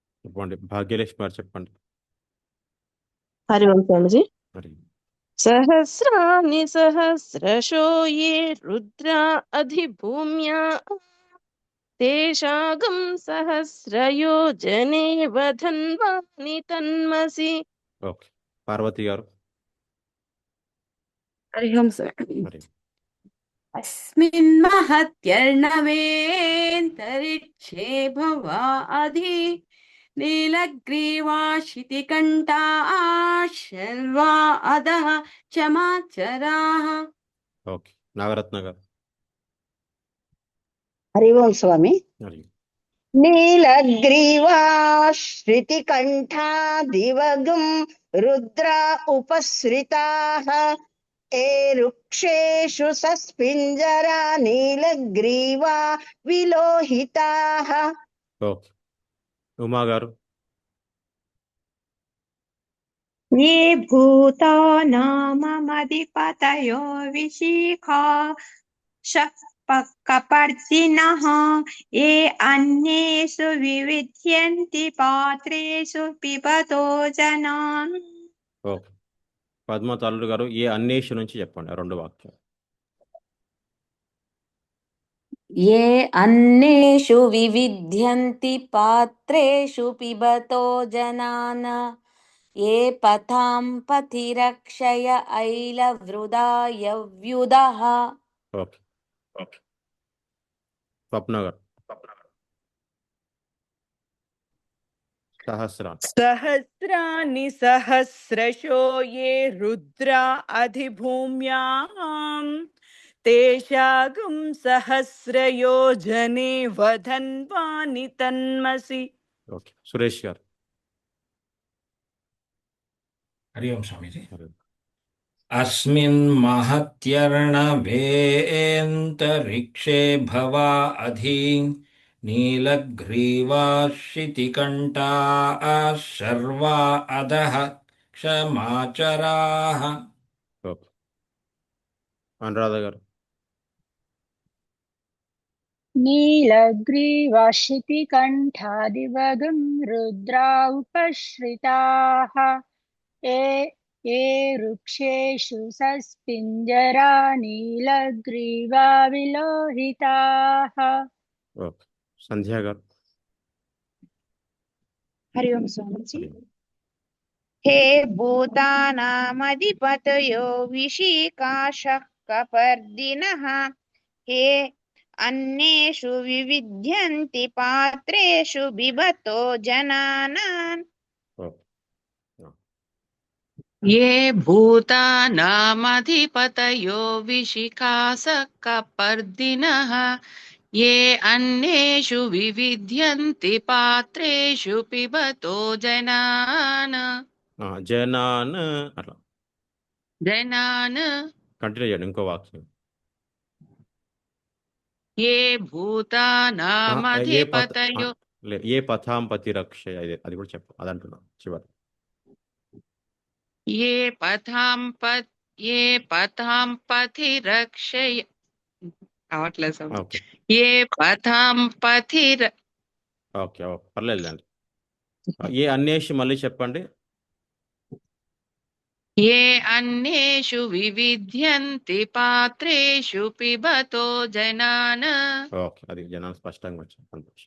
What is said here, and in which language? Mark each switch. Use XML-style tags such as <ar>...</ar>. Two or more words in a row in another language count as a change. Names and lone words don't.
<te>చెప్పండి. భాగ్యలక్ష్మి గారు చెప్పండి. హరి ఓం స్వామిజీ. మరి</te> <sa>सहस्राणि सहस्रशो ये रुद्रा अधिभूम्या तेषागं सहस्रयोजने वधन्वानि तन्मसि.</sa> <te>ఓకే. పార్వతి గారు</te> <hi>हरि ओम सर.</hi> <te>మరి</te> <sa>अस्मिन् महत्यर्णवेऽन्तरिक्षे भवा अधि नीलग्रीवा शितिकण्ठा शर्वा अधः चमाचराः.</sa> <te>ఓకే. నాగరత్న గారు హరి ఓం స్వామి. మరి</te> <sa>నీలగ్రీవా శ్రుతికంఠా దివగం రుద్రా ఉపశ్రితాః ఏ వృక్షేషు సస్పింజరా నీలగ్రీవా విలోహితాః.</sa> <te>ఓకే. ఉమా గారు</te> <sa>ये भूतानामधिपतयो विशिखाशकपर्दिनः ये अन्येषु विविध्यन्ति पात्रेषु पिबतो जनान्.</sa> <te>ఓకే. పద్మ తల్లుడు గారు ఏ అన్వేషణ నుంచి చెప్పండి 2 వాక్యాలు.</te> <sa>ये अन्नेषु विविध्यन्ति पात्रेषु पिबतो जनान् ये पथां पथिरक्षय ऐलवृदा यव्युदः.</sa> <te>ఓకే. స్వప్న గారు సహస్రాన్ని</te> <sa>सहस्राणि सहस्रशो ये रुद्रा अधिभूम्यां तेषागं सहस्रयोजने वधन्वानि तन्मसि.</sa> <te>ఓకే. సురేష్ గారు</te> <hi>हरि ओम स्वामीजी.</hi> <te>మరి</te> <sa>अस्मिन् महत्यर्णवेऽन्तरिक्षे भवा अधि नीलग्रीवा शितिकण्ठा शर्वा अधः क्षमाचराः.</sa> <te>ఓకే. అనురాధ గారు</te> <sa>नीलग्रीवाशितिकण्ठादिवगं रुद्रा उपश्रिताः ये वृक्षेषु सस्पिञ्जरा नीलग्रीवा विलोहिताः.</sa> <te>ఓకే. సంధ్య గారు</te> <hi>हरि ओम स्वामीजी.</hi> <te>మరి</te> <sa>हे भूतानामधिपतयो विशिखाशः कपर्दिनः हे अन्येषु विविध्यन्ति पात्रेषु बिभतो जनानान्.</sa> <te>ఓకే.</te> <sa>ये भूतानामधिपतयो विशिखासकपर्दिनः ये अन्येषु विविध्यन्ति पात्रेषु पिबतो जनान्</sa> <te>జనాన్ అట్లా</te> <sa>जनान्</sa> <te>కంటిన్యూ చేయండి. ఇంకో వాక్యం.</te> <sa>ये ఏ भूतानामधिपतयो</sa> <te>లేదు</te> <sa>ఏ పథాం పతి రక్ష</sa> <te>అది కూడా చెప్పు అదంటున్నా చివరి.</te> <sa>ये पथां पथिरक्षय</sa> <te>అవట్లేదు స్వామి. ఓకే.</te> <sa>ये पथां पथिर</sa> <te>ఓకే. ఓకే. పర్లేదులేండి.</te> <sa>ఏ అన్వేషి</sa> <te>మళ్ళీ చెప్పండి.</te> <sa>ये अन्येषु विविध्यन्ति पात्रेषु पिबतो जनान्.</sa> <te>ఓకే. అది జనాలు స్పష్టంగా వచ్చింది. సంతోషం.</te>